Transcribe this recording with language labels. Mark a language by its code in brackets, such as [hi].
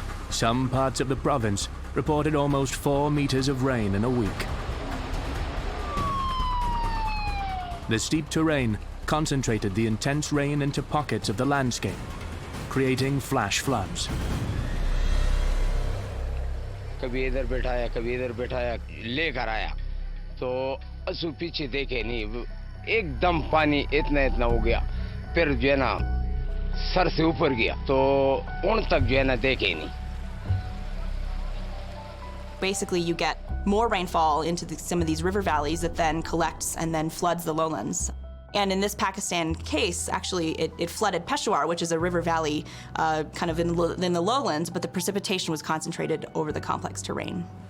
[en] Some parts of the province reported almost 4 meters of rain in a week. The steep terrain concentrated the intense rain into pockets of the landscape, creating flash floods. [hi] कभी इधर बैठाया कभी इधर बैठाया लेकर आया तो असु पीछे देखे नहीं एकदम पानी इतना इतना हो गया फिर जो है ना सर से ऊपर गया तो उन तक जो है ना देखे नहीं. [en] Basically, you get more rainfall into some of these river valleys that then collects and then floods the lowlands. And in this Pakistan case, actually, it flooded Peshawar, which is a river valley kind of in the lowlands, but the precipitation was concentrated over the complex terrain.